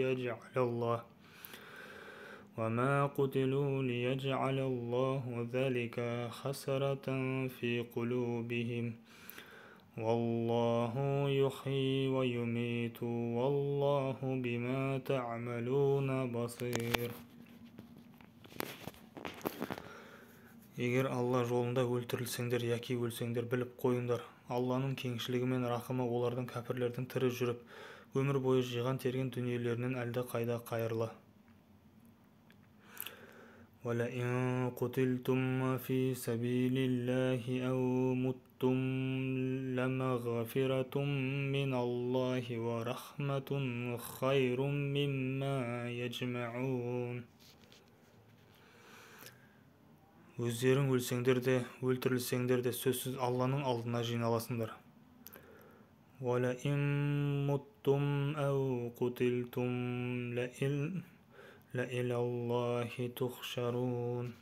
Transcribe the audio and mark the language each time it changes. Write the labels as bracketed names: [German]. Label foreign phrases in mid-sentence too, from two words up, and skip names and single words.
[Arabic] ليجعل الله ذلك خسرة في قلوبهم والله يحيي ويميت والله بما تعملون بصير. [Kazakh] Егер Алла жолында өлтірілсеңдер яки өлсеңдер, біліп қойыңдар, Алланың кеңшілігі мен рахымы олардың кәпірлердің тірі жүріп өмір бойы жиған терген дүниелерінен әлде қайда қайырлы. [Arabic] وَلَئِن قُتِلْتُمْ فِي سَبِيلِ اللَّهِ أَوْ مُتُّمْ لَمَغْفِرَةٌ مِّنَ اللَّهِ وَرَحْمَةٌ خَيْرٌ مِّمَّا يَجْمَعُونَ. [Kazakh] Өздерің өлсеңдер де, өлтірілсеңдер де, сөзсіз Алланың алдына жиналасыңдар. [Arabic] وَلَئِن مُتُّمْ أَوْ قُتِلْتُمْ لَإِلَى اللَّهِ تُحْشَرُونَ.